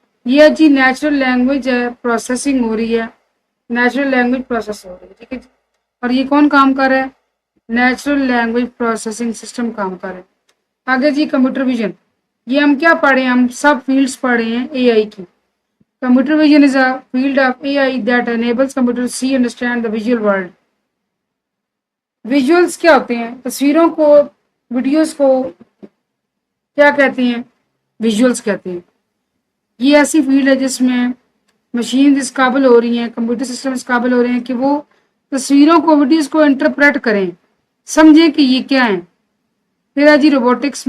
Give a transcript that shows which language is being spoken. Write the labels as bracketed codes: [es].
[hi] ये जी natural language है, processing हो रही है, नेचुरल लैंग्वेज प्रोसेस हो रही है। ठीक है, और ये कौन काम कर रहा है? नेचुरल लैंग्वेज प्रोसेसिंग सिस्टम काम कर रहा है। आगे जी कंप्यूटर विजन। ये हम क्या पढ़े हैं? हम सब फील्ड्स पढ़े हैं AI की। [en] Computer vision is a field of AI that enables computers to see and understand the visual world. [hi] Visuals क्या होते हैं? तस्वीरों को, वीडियोस को क्या कहते हैं? विजुअल्स कहते हैं। ये ऐसी फील्ड है जिसमें मशीन इस काबिल हो रही हैं, कंप्यूटर सिस्टम इस काबिल हो रहे हैं कि वो तस्वीरों को, वीडियोस को इंटरप्रेट करें, समझें कि ये क्या है। फिर है जी रोबोटिक्स।